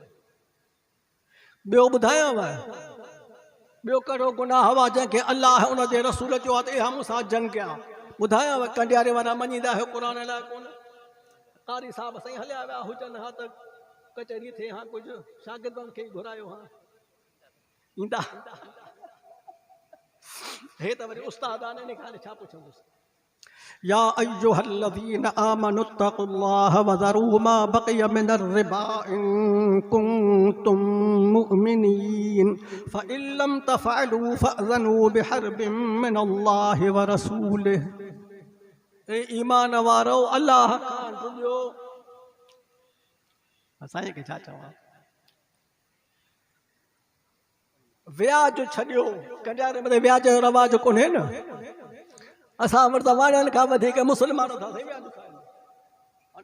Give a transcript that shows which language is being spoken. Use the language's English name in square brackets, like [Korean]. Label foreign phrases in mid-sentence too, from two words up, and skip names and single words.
[Sindhi] ॿियो ॿुधायांव, ॿियो कहिड़ो गुनाह हुआ जंहिंखे अल्लाह उन जे रसूल चयो आहे त इहा मूंसां जंग कया। ॿुधायांव, कंडियारे वारा मञींदा आहियो क़ुर अलाए कोन। कारी साहिब साईं हलिया विया हुजनि हा त कचहरी थिए हा, कुझु शागिर्दनि खे घुरायो हा, ईंदा हे त वरी उस्ताद आने निकाले छा पुछंदुसि। [Arabic] يَا أَيُّهَا الَّذِينَ آمَنُوا اتَّقُوا اللَّهَ وَذَرُوا مَا بَقِيَ مِنَ الرِّبَا إِنْ كُنْتُمْ مُؤْمِنِينَ فَإِنْ لَمْ تَفْعَلُوا فَأْذَنُوا بِحَرْبٍ مِنَ اللَّهِ وَرَسُولِهِ. [Sindhi] ए ईमान वारो अल्लाह खां डुरियो। असांखे के छा चवां, व्याज छॾियो, कंडियारे में व्याज जो रवाज कोन्हे न। असां वटि त वाणियुनि खां वधीक मुस्लमान था थी व्याज खाइनि।